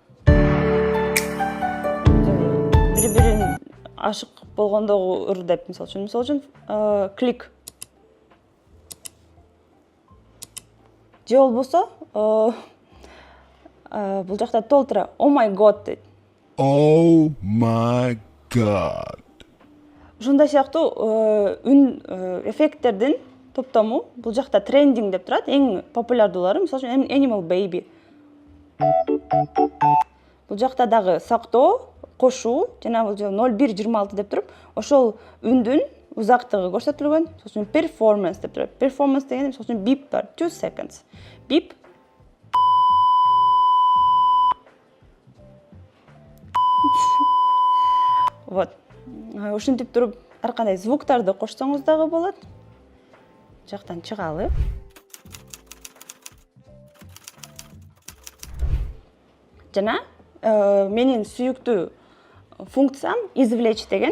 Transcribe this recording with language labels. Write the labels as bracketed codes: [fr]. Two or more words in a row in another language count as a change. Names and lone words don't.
[ky] Бири-бирин ашык болгондогу ыр деп мисалы үчүн клик. Же болбосо бул жакта толтура [en] oh my god [ky] дейт. [en] Oh my god. [ky] Ушундай сыяктуу үн эффекттердин топтому. Бул жакта трендинг деп турат. Эң популярдуулары, мисалы үчүн Animal Baby. Бул жакта дагы сактоо, кошуу жана бул 0126 деп туруп, ошол үндүн узактыгы көрсөтүлгөн. Мисалы үчүн performance деп турат. Performance дегенде мисалы үчүн beep бар, 2 seconds. Beep. Вот. Ушинтип туруп ар кандай звуктарды кошсоңуз дагы болот. Жактан чыгалы. Жана менин сүйүктүү функциям извлечь деген.